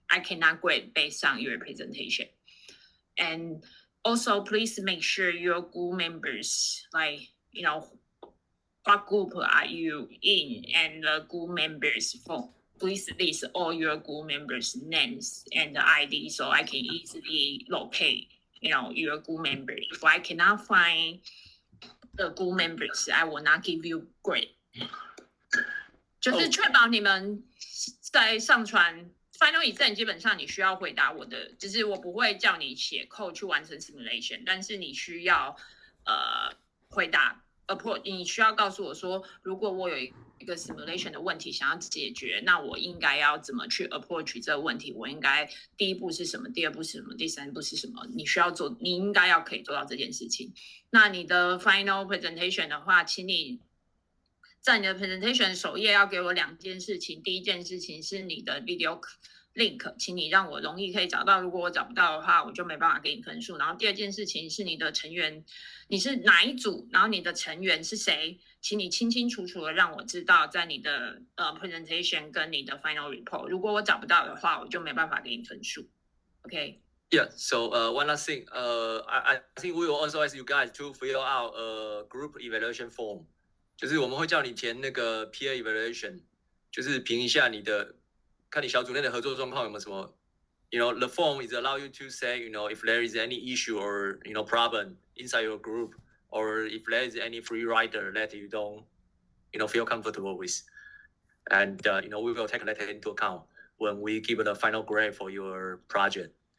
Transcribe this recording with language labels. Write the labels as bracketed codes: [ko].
[en] I cannot grade based on your presentation. And also, please make sure your group members, like, what group are you in, and the group members phone. Please list all your group members' names and the ID, so I can easily locate, your group member. If I cannot find the group members, I will not give you grade. [zh] 就是确保你们在上传 final exam 基本上你需要回答我的，就是我不会叫你写 code 去完成 simulation， 但是你需要回答 approach， 你需要告诉我说，如果我有一个 simulation 的问题想要解决，那我应该要怎么去 approach 这个问题？我应该第一步是什么？第二步是什么？第三步是什么？你需要做，你应该要可以做到这件事情。那你的 final presentation 的话，请你在你的 presentation 首页要给我2件事情。第一件事情是你的 video link， 请你让我容易可以找到。如果我找不到的话，我就没办法给你分数。然后第二件事情是你的成员，你是哪一组，然后你的成员是谁，请你清清楚楚的让我知道，在你的presentation 跟你的 final report。如果我找不到的话，我就没办法给你分数。 OK。 [en] Yeah, so one last thing, I think we will also ask you guys to fill out a group evaluation form. [zh] 就是我们会叫你填那个 peer evaluation， 就是评一下你的，看你小组内的合作状况有没有什么。 [en] The form is allow you to say, if there is any issue or problem inside your group, or if there is any free rider that you don't, feel comfortable with, and we will take that into account when we give the final grade for your project.